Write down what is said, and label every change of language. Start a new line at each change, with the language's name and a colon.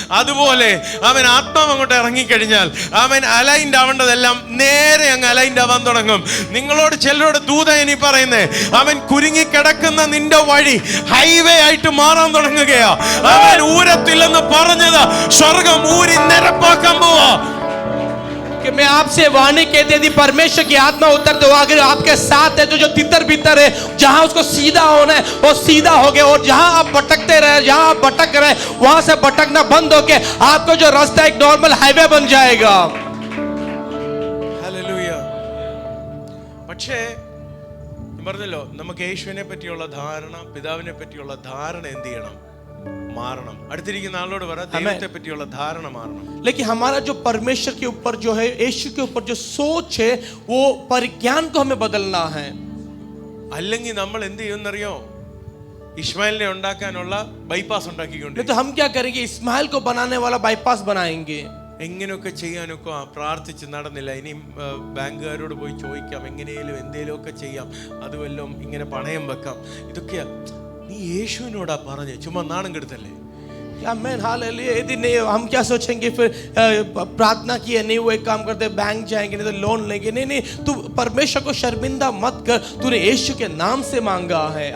Malayalam: അതുപോലെ അവൻ ആത്മാവ് അങ്ങോട്ട് ഇറങ്ങിക്കഴിഞ്ഞാൽ അവൻ അലൈൻഡ് ആവേണ്ടതെല്ലാം നേരെ അങ്ങ് അലൈൻഡ് ആവാൻ തുടങ്ങും. നിങ്ങളോട് ചിലരോട് ദൂത ഇനി പറയുന്നേ, അവൻ കുരുങ്ങിക്കിടക്കുന്ന നിന്റെ വഴി ഹൈവേ ആയിട്ട് മാറാൻ തുടങ്ങുകയാ. അവൻ ഊരത്തില്ലെന്ന് പറഞ്ഞത് സ്വർഗം ഊരി നിരപ്പാക്കാൻ പോവാ.
Hindi: कि मैं आपसे वाणी कहते यदि परमेश्वर की आत्मा उतरते हो अगर आपके साथ है तो जो तितर भीतर है, जहां उसको सीधा होना है वो सीधा हो गया, और जहां आप भटकते रहे, जहां आप भटक रहे वहां से भटकना बंद होके आपको जो रास्ता एक नॉर्मल हाईवे बन जाएगा।
Malayalam: ഹല്ലേലൂയ. പക്ഷേ പറഞ്ഞല്ലോ, നമുക്ക് യേശുവിനെ പറ്റിയുള്ള ധാരണ, പിതാവിനെ പറ്റിയുള്ള ധാരണ എന്ത് ചെയ്യണം? മാറണം. അടുത്തിരിക്കുന്ന ആളോട് പറ, ദൈവത്തെ പറ്റിയുള്ള ധാരണ മാറണം.
Hindi: लेकिन हमारा जो परमेश्वर के ऊपर जो है, यीशु के ऊपर जो सोच है, वो परिज्ञान को हमें बदलना है।
Malayalam: അല്ലെങ്കിൽ നമ്മൾ എന്ത് ചെയ്യുമെന്നറിയോ? ഇസ്മായിലിനെ ഉണ്ടാക്കാനുള്ള ബൈപ്പാസ് ഉണ്ടാക്കിക്കൊണ്ട്
Hindi: तो हम क्या करेंगे? इस्माइल को बनाने वाला बाईपास बनाएंगे।
Malayalam: എങ്ങനെയൊക്കെ ചെയ്യാനൊക്കെ പ്രാർത്ഥിച്ച് നടന്നില്ല. ഇനി ബാങ്കുകാരോട് പോയി ചോദിക്കാം, എങ്ങനെയും എന്തേലും ഒക്കെ ചെയ്യാം, അതുവല്ലോ ഇങ്ങനെ പണയം വെക്കാം. ഇതൊക്കെയാ നീ യേശുവിനോടാ പറഞ്ഞേ, ചുമ്മാ നാണം കെടുത്തല്ലേ?
Hindi: आमीन हालेलुया। यदि नहीं हम क्या सोचेंगे फिर प्रार्थना किए नहीं, वो एक काम करते बैंक जाएंगे, नहीं तो लोन लेंगे। नहीं नहीं, तू परमेश्वर को शर्मिंदा मत कर, तूने यीशु के नाम से मांगा है।